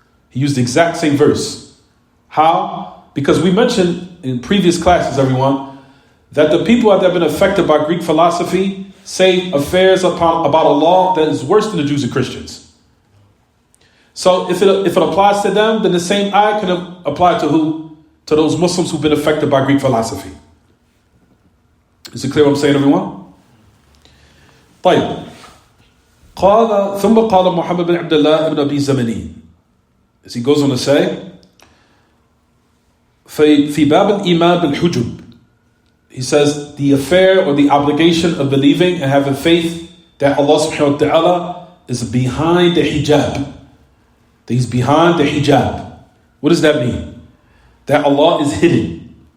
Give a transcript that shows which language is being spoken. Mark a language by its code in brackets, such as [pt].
[en] He used the exact same verse. How? Because we mentioned in previous classes, everyone, that the people that have been affected by Greek philosophy say affairs about Allah that is worse than the Jews and Christians. So if it applies to them, then the same ayah can apply to who? To those Muslims who've been affected by Greek philosophy. Is it clear what I'm saying, everyone? [ar] طيب. ثم قال محمد بن عبد الله بن أبي زمني. [en] As he goes on to say, [ar] في باب الإيمان بالحجب. [en] He says, the affair or the obligation of believing and having faith that Allah subhanahu wa ta'ala is behind the hijab. That He's behind the hijab. What does that mean? That Allah is hidden.